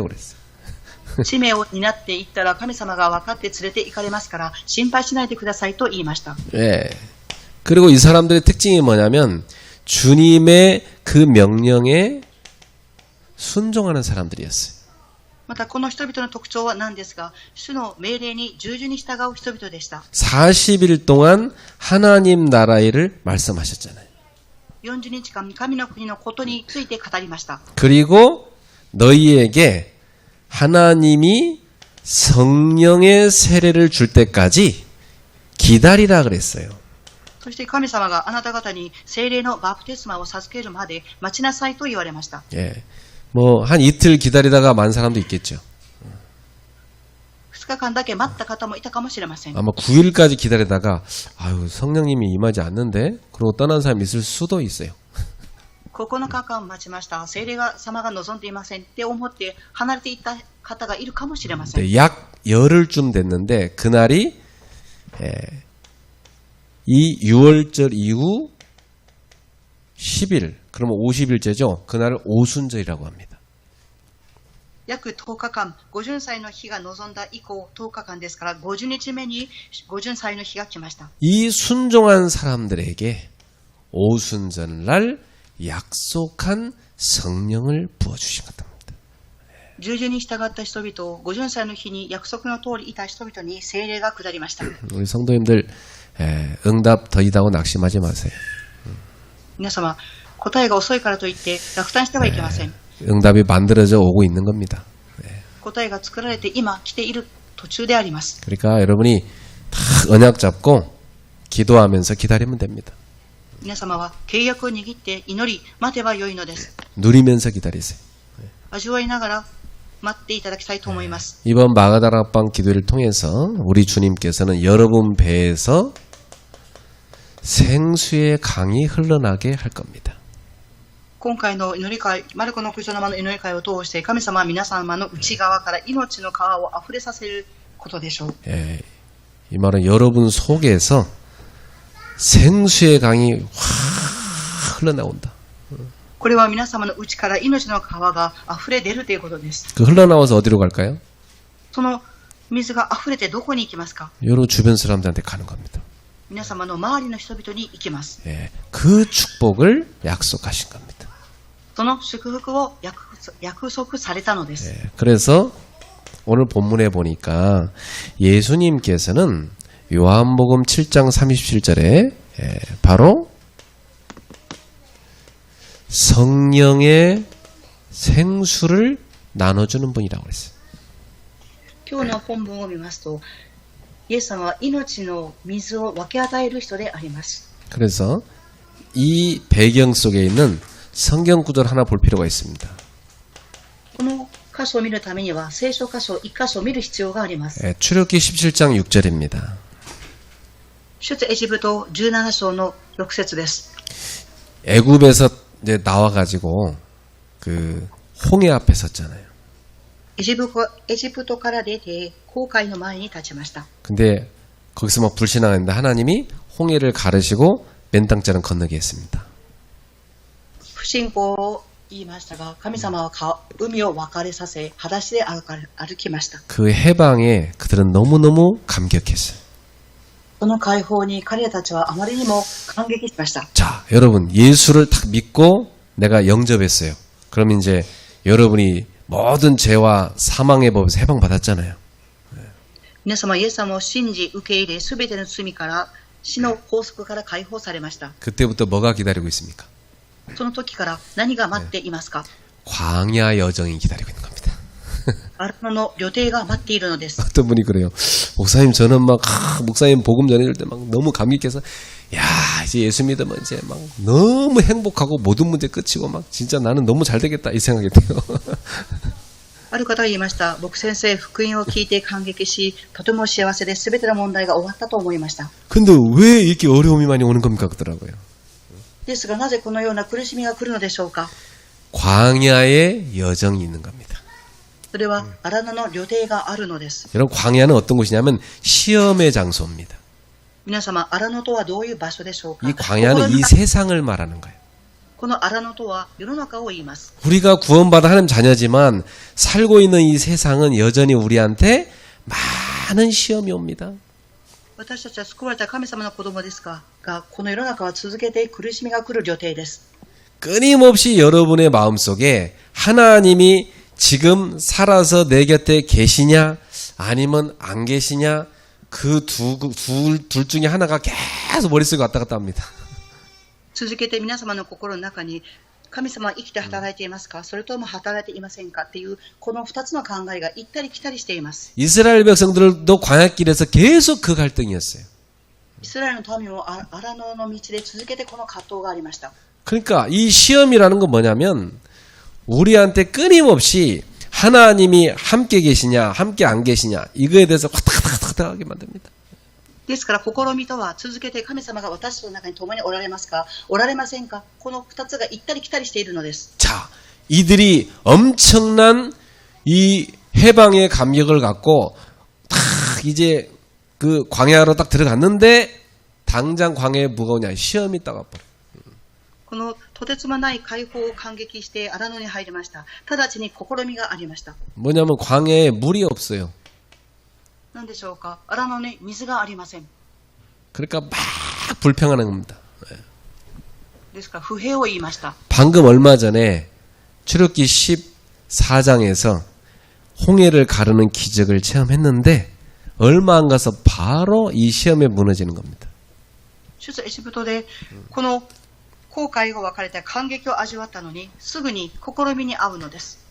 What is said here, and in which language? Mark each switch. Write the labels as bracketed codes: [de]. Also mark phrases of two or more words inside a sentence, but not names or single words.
[ko] 그랬어요. [ja] 使命を担っていったら神様が分かって連れて行かれますから心配しないでくださいと言いました。 [ko] 예. 그리고 이 사람들의 특징이 뭐냐면 주님의 그 명령에 순종하는 사람들이었어요. [ja] またこの人々の特徴は何ですが、主の命令に従順に従う人々でした。 [ko] 40일 동안 하나님 나라의 일을 말씀하셨잖아요. [ja] 40 日間神の国のことについて語りました。 [ko] 그리고 너희에게 하나님이 성령의 세례를 줄 때까지 기다리라 그랬어요. [ja] そして神様があなた方に聖霊のバプテスマを授けるまで待ちなさいと言われました。 [ko] 예. 뭐 한 이틀 기다리다가 만 사람도 있겠죠. [ja] 2日間だけ待った方もいたかもしれません。 [ko] 아마 9일까지 기다리다가 아유 성령님이 임하지 않는데 그러고 떠난 사람이 있을 수도 있어요. [ja] 9 日間待ちました。聖霊様が望んでいませんって思って離れていった方がいるかもしれません。 [ko] 네, 약 열흘쯤 됐는데 그날이 이 6월절 이후 10일 그러면 50일째죠. 그날을 오순절이라고 합니다. [ja] 約10日間、五巡祭の日が臨んだ以降10日間ですから50日目に五巡祭の日が来ました。 [ko] 이 순종한 사람들에게 오순절날 약속한 성령을 부어주신 겁니다. [ja] 従順に従った人々を、ご巡祭の日に約束の通りいた人々に聖霊が下りました。 [ko] 우리 성도님들 응답 더디다고 낙심하지 마세요. [ja] 皆様、答えが遅いからといって落胆してはいけません。 [ko] 응답이 만들어져 오고 있는 겁니다. [ja] 答えが作られて今来ている途中であります。 [ko] 그러니까 여러분이 다 언약 잡고 기도하면서 기다리면 됩니다. [ja] 皆様は契約を握って祈り待てばよいのです。 [ko] 누리면서 기다리세요. [ja] 味わいながら待っていただきたいと思います。 [ko] 이번 마가다락방 기도를 통해서 우리 주님께서는 여러분 배에서 생수의 강이 흘러나게 할 겁니다. [ja] 今回の祈り会、マルコの九条の間の祈り会を通して、神様は皆様の内側から命の川を溢れさせることでしょう。 [ko] 이 말은 여러분 속에서 생수의 강이 확 흘러나온다. [ja] これは皆様の内から命の川が溢れ出るということです。 [ko] 그 흘러나와서 어디로 갈까요? [ja] その水が溢れてどこに行きますか？ [ko] 여러 주변 사람들한테 가는 겁니다. [ja] 皆様の周りの人々に行きます。 [ko] 그 축복을 약속하신 겁니다. [ja] その祝福を約束されたのです。 [ko] 그래서 오늘 본문에 보니까 예수님께서는 요한복음 7장 37절에 바로 성령의 생수를 나눠주는 분이라고 했어요. [ja] 今日の本文を見ますと、イエス様は命の水を分け与える人であります。 [ko] 그래서 이 배경 속에 있는 성경 구절을 하나 볼 필요가 있습니다. [ja] この箇所を見るためには聖書箇所1箇所を見る必要があります。 [ko] 출애굽기 17장 6절입니다. [ja] 出エジプト17章の6節です。 [ko] 애굽에서 이제 나와가지고 그 홍해 앞에 섰잖아요. [ja] エジプトから出て紅海の前に立ちました。 [ko] 근데 거기서 막 불신앙했는데 하나님이 홍해를 가르시고 맨 땅자는 건너게 했습니다. [ja] 不信仰を言いましたが、神様は海を分かれさせ、裸足で歩きました。 [ko] 그 해방에 그들은 너무너무 감격했어요. [ja] その解放に彼らたちはあまりにも感激しました。 [ko] 자, 여러분 예수를 딱 믿고 내가 영접했어요. 그럼 이제 여러분이 모든 죄와 사망의 법에서 해방받았잖아요. [ja] 皆様、イエス様を信じ受け入れ、すべての罪から死の拘束から解放されました。 [ko] 그때부터 뭐가 기다리고 있습니까? [ja] その時から何が待っていますか？ [ko] 광야 여정이 기다리고 있는 겁니다. [ja] 荒野の旅程が待っているのです。 [ko] 어떤 분이 그래요. 목사님 저는 막 목사님 복음 전해줄 때 막 너무 감격해서 야 이제 예수 믿으면 이제 막 너무 행복하고 모든 문제 끝이고 막 진짜 나는 너무 잘 되겠다 이 생각이 돼요. [ja] ある方が言いました。僕先生、福音を聞いて感激し、とても幸せで全ての問題が終わったと思いました。 [ko] 근데 왜 이렇게 어려움이 많이 오는 겁니까? 그러더라고요. [ja] ですが、なぜこのような苦しみが来るのでしょうか？ [ko] 광야의 여정이 있는 겁니다. [ja] それは荒野の旅程があるのです。 [ko] 여러분 광야는 어떤 곳이냐면 시험의 장소입니다. [ja] 皆様、荒野とはどういう場所でしょうか？ [ko] 이 광야는 이 세상을 말하는 거예요. [ja] この荒野とは世の中を言います。 [ko] 우리가 구원받아 하나님 자녀지만 살고 있는 이 세상은 여전히 우리한테 많은 시험이 옵니다. [ja] 私たちは救われた神様の子供ですが、この世の中は続けて苦しみが来る旅程です。 [ko] 끊임없이 여러분의 마음속에 하나님이 지금 살아서 내 곁에 계시냐 아니면 안 계시냐 그 둘 중에 하나가 계속 머릿속에 왔다 갔다 합니다. [ja] 続けて皆様の心の中に神様は生きて働いていますか、それとも働いていませんかっていうこの2つの考えが行ったり来たりしています。 [ko] 이스라엘 백성들도 광야길에서 계속 그 갈등이었어요. [ja] イスラエルの民も荒野の道で続けてこの葛藤がありました。 [ko] 그러니까 이 시험이라는 건 뭐냐면 우리한테 끊임없이 하나님이 함께 계시냐 함께 안 계시냐 이거에 대해서 화딱하게 만듭니다. [ja] ですから試みとは続けて神様が私の中に共におられますか、おられませんか、この2つが行ったり来たりしているのです。 [ko] 자, 이들이 엄청난 이 해방의 감격을 갖고 딱 이제 그 광야로 딱 들어갔는데 당장 광야에 뭐가 오냐 시험이 딱 와버려. [ja] このとてつもない解放を感激して荒野に入りました。直ちに試みがありました。 [ko] 뭐냐면 광야에 물이 없어요. [ja] 何でしょうか、荒野に水がありません。 [ko] 그러니까 막 불평하는 겁니다. [ja] ですから不平を言いました。 [ko] 방금 얼마 전에 출애굽기 14장에서 홍해를 가르는 기적을 체험했는데 얼마 안 가서 바로 이 시험에 무너지는 겁니다. [ja] 出エジプトでこの航海が分かれて感激を味わったのにすぐに試みに遭うのです。